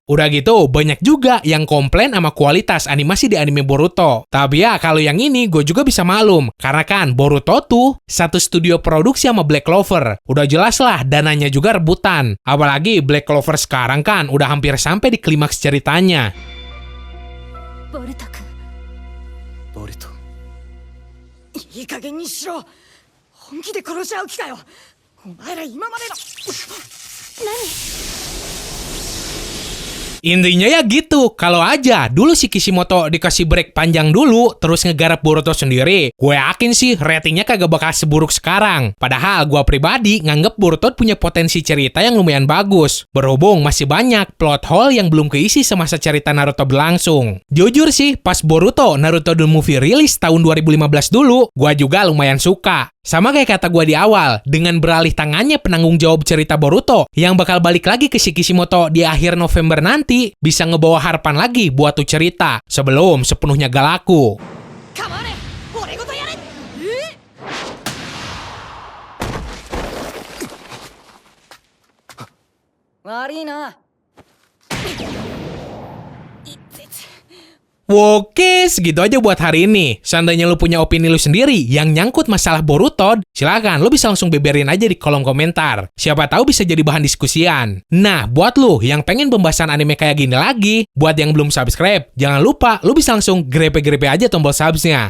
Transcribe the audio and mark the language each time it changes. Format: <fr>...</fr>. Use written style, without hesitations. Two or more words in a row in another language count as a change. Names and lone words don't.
<id>Udah gitu, banyak juga yang komplain sama kualitas animasi di anime Boruto. Tapi ya, kalau yang ini gue juga bisa maklum. Karena kan Boruto tuh satu studio produksi sama Black Clover. Udah jelas lah dananya juga rebutan. Apalagi Black Clover sekarang kan udah hampir sampai di klimaks ceritanya.</id> <ja>ボルト君。ボルト。いい加減にしろ。本気で殺し合う気かよ。お前ら今までの。</ja> <id>Intinya ya gitu, kalau aja dulu si Kishimoto dikasih break panjang dulu, terus ngegarap Boruto sendiri, gue yakin sih ratingnya kagak bakal seburuk sekarang. Padahal gue pribadi nganggep Boruto punya potensi cerita yang lumayan bagus, berhubung masih banyak</id> <en>plot hole</en> <id>yang belum keisi semasa cerita Naruto berlangsung. Jujur sih, pas Boruto Naruto The Movie rilis tahun 2015 dulu, gue juga lumayan suka. Sama kayak kata gue di awal, dengan beralih tangannya penanggung jawab cerita Boruto yang bakal balik lagi ke si Kishimoto di akhir November nanti, bisa ngebawa harapan lagi buat tuh cerita sebelum sepenuhnya gak laku.</id> <ja>構わねえ、俺ごとやれ。悪いな。</ja> <id>Oke, segitu aja buat hari ini. Seandainya lu punya opini lu sendiri yang nyangkut masalah Boruto, silakan lu bisa langsung beberin aja di kolom komentar. Siapa tahu bisa jadi bahan diskusian. Nah, buat lu yang pengen pembahasan anime kayak gini lagi, buat yang belum subscribe, jangan lupa lu bisa langsung grepe-grepe aja tombol subsnya.</id>